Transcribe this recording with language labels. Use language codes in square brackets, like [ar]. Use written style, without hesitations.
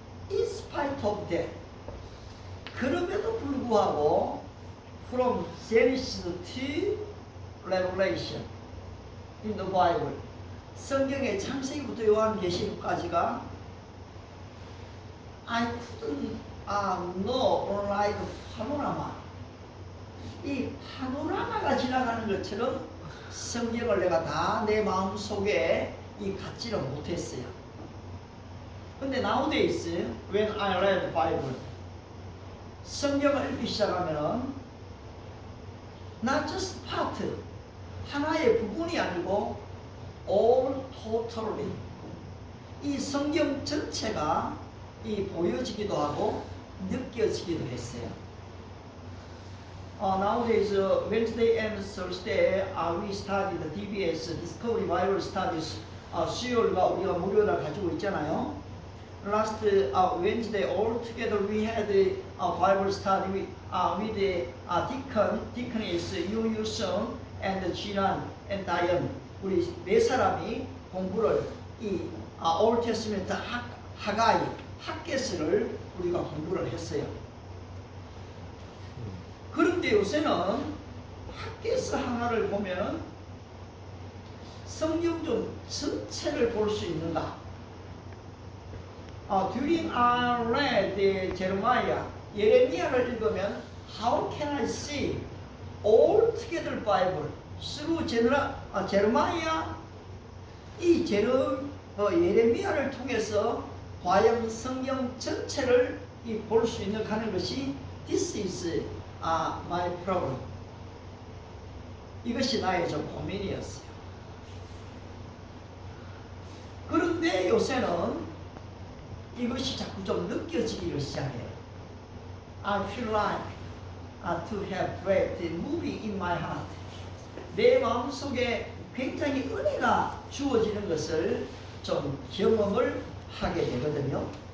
[en] In spite of that, [ko] 그럼에도 불구하고 [en] from Genesis to Revelation in the Bible, [ko] 성경의 창세기부터 요한계시록까지가 [en] I couldn't know like 파노라마. [ko] 이 파노라마가 지나가는 것처럼 성경을 내가 다 내 마음 속에 이 갖지를 못했어요. 근데 [en] nowadays when I read Bible, [ko] 성경을 읽기 시작하면은 [en] not just part, [ko] 하나의 부분이 아니고 [en] all totally, [ko] 이 성경 전체가 이 보여지기도 하고 느껴지기도 했어요. [en] Nowadays, Wednesday and Thursday, we study the DBS Discovery Bible Studies [ko] 수요일과 우리가 무료를 가지고 있잖아요. [en] last Wednesday all together we had a Bible study with Deacon, Deaconess Yu Sung and Jinan and Diane. [ko] 우리 네 사람이 공부를 이 Old Testament 하가이 학개서를 우리가 공부를 했어요. 그런데 요새는 학개서 하나를 보면 성경 좀 전체를 볼 수 있는가? [en] During I read Jeremiah, [ko] 예레미야를 읽으면 [en] How can I see all together Bible through Jeremiah? [ko] 이 예레미야를 통해서 과연 성경 전체를 볼 수 있는 하는 것이 [en] This is my problem. [ko] 이것이 나의 좀 고민이었어요. 그런데 요새는 이것이 자꾸 좀 느껴지기를 시작해요. [en] I feel like to have breath moving in my heart. [ko] 내 마음속에 굉장히 은혜가 주어지는 것을 좀 경험을 하게 되거든요.